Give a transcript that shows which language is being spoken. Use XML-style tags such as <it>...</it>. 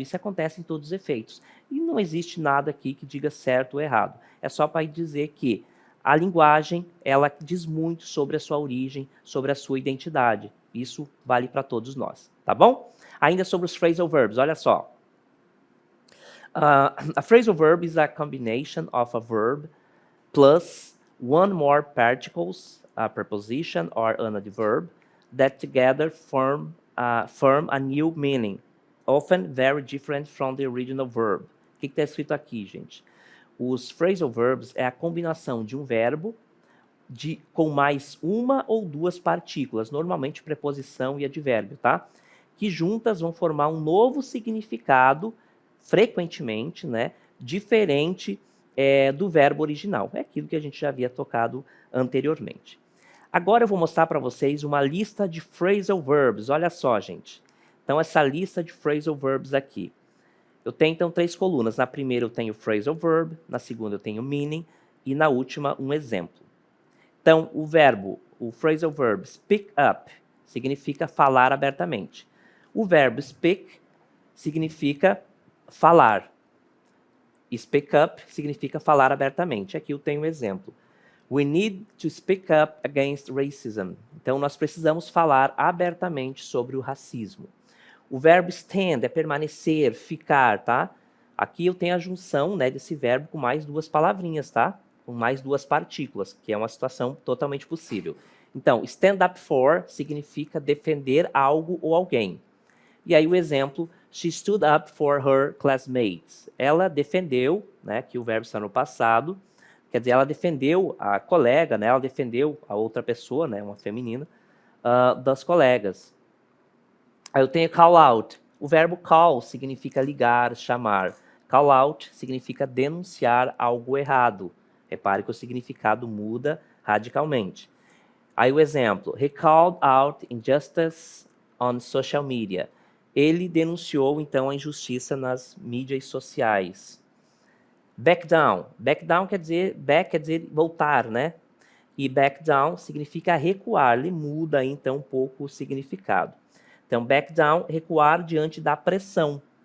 <pt>Isso acontece em todos os efeitos. E não existe nada aqui que diga certo ou errado. É só para dizer que a linguagem, ela diz muito sobre a sua origem, sobre a sua identidade. Isso vale para todos nós, tá bom? Ainda sobre os phrasal verbs, olha só.</pt> <en>A phrasal verb is a combination of a verb plus one more particles a preposition or an adverb that together form a new meaning, often very different from the original verb.</en> <pt>O que está escrito aqui, gente? Os phrasal verbs é a combinação de um verbo com mais uma ou duas partículas, normalmente preposição e advérbio, tá? Que juntas vão formar um novo significado, frequentemente, né, diferente do verbo original. É aquilo que a gente já havia tocado anteriormente. Agora eu vou mostrar para vocês uma lista de phrasal verbs. Olha só, gente. Então, essa lista de phrasal verbs aqui. Eu tenho, então, 3 colunas. Na primeira eu tenho phrasal verb, na segunda eu tenho meaning e na última um exemplo. Então, o phrasal verb speak up significa falar abertamente. O verbo speak significa falar. Speak up significa falar abertamente. Aqui eu tenho um exemplo.</pt> <en>We need to speak up against racism.</en> <pt>Então, nós precisamos falar abertamente sobre o racismo. O verbo stand é permanecer, ficar, tá? Aqui eu tenho a junção, né, desse verbo com mais 2 palavrinhas, tá? Com mais 2 partículas, que é uma situação totalmente possível. Então, stand up for significa defender algo ou alguém. E aí o exemplo,</pt> <en>she stood up for her classmates.</en> <pt>Ela defendeu, né, que o verbo está no passado, quer dizer, ela defendeu a colega, né, ela defendeu a outra pessoa, né, uma feminina, das colegas. Aí eu tenho call out. O verbo call significa ligar, chamar. Call out significa denunciar algo errado. Repare que o significado muda radicalmente. Aí o exemplo,</pt> <en>he called out injustice on social media.</en> <pt>Ele denunciou, então, a injustiça nas mídias sociais. Back down. Back down quer dizer voltar, né? E back down significa recuar. Ele muda, então, um pouco o significado. Então, back down, recuar diante da pressão.</pt>